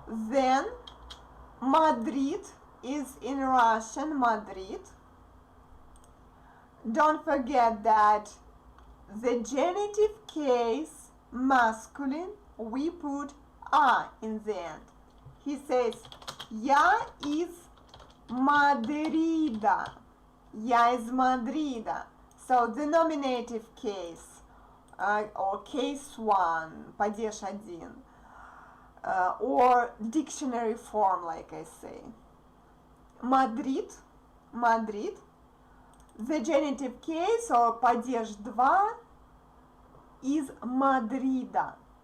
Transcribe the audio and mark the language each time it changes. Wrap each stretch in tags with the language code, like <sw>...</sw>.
<en>Then Madrid is in Russian Madrid. Don't forget that the genitive case, masculine, we put a in the end. He says,</en> <ru>я из Мадрида. Я из Мадрида.</ru> <en>So the nominative case, or case one,</en> <ru>падеж один,</ru> <en>or dictionary form, like I say. Madrid, Madrid. The genitive case, or падеж 2,</en> <ru>из Мадрида.</ru>